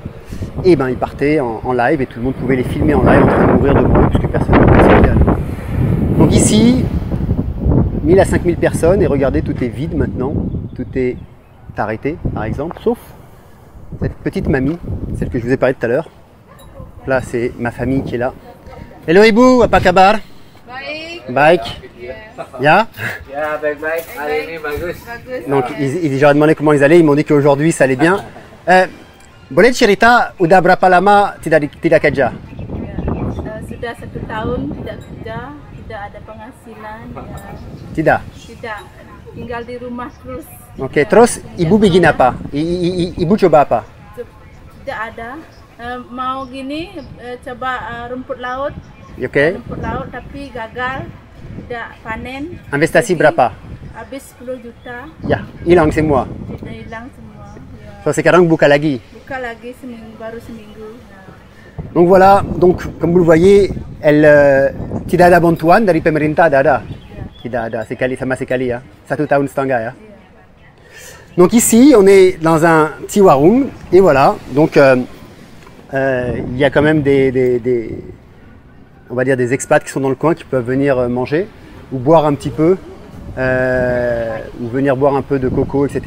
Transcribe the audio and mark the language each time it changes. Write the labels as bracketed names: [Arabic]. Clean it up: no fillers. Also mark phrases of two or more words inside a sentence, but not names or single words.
[French] Et ben ils partaient en live et tout le monde pouvait les filmer en live en train de mourir de bruit puisque personne ne pouvait se regarder. Donc ici, 1000 à 5000 personnes et regardez, tout est vide maintenant. Tout est arrêté par exemple, sauf cette petite mamie, celle que je vous ai parlé tout à l'heure. Là c'est ma famille qui est là. [Indonesian] Hello Ibu, apa kabar? Baik. Baik. Ya? Ya, baik-baik. Hari ini bagus. [French] Donc j'aurais demandé comment ils allaient, ils m'ont dit qu'aujourd'hui ça allait bien. [Indonesian] Boleh cerita udah berapa lama tidak kerja? Sudah 1 tahun tidak kerja, tidak ada penghasilan. Tidak. Tidak, tinggal di rumah terus. Oke, terus ibu bikin apa? Ibu coba apa? Tidak ada. Mau gini coba rumput laut. Oke. Rumput laut tapi gagal, tidak panen. Investasi berapa? Habis 10 juta. Ya, hilang semua. Sudah hilang semua. Ya. So sekarang buka lagi. Buka lagi baru seminggu. [French] Donc voilà, donc comme vous le voyez, elle [Indonesian] tidak ada bantuan dari pemerintah, ada. Tidak ada, sekali sama sekali ya. 1 tahun setengah ya. [French] Donc ici, on est dans un petit warung et voilà, donc il y a quand même on va dire des expats qui sont dans le coin qui peuvent venir manger ou boire un petit peu, ou venir boire un peu de coco, etc.